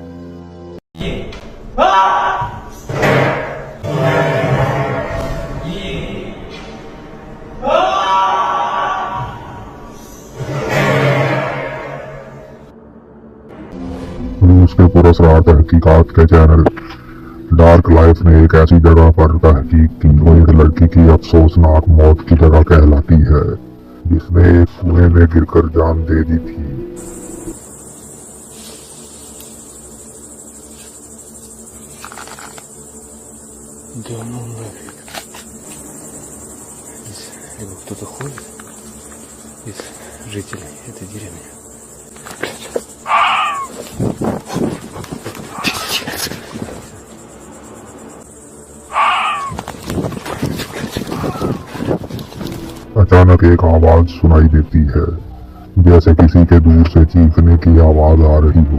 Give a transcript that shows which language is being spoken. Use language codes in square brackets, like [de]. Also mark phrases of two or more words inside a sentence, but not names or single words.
[hi] रूस के पुरस्कार तहकीकात के चैनल डार्क लाइफ ने एक ऐसी जगह पर तहकीक की जो एक लड़की की अफसोसनाक मौत की जगह कहलाती है, जिसने एक कुएं में गिरकर जान दे दी थी। [ru] Кто-то ходит из жителей этой деревни. [hi] अचानक एक आवाज सुनाई देती है, जैसे किसी के दूर से चीखने की आवाज आ रही हो।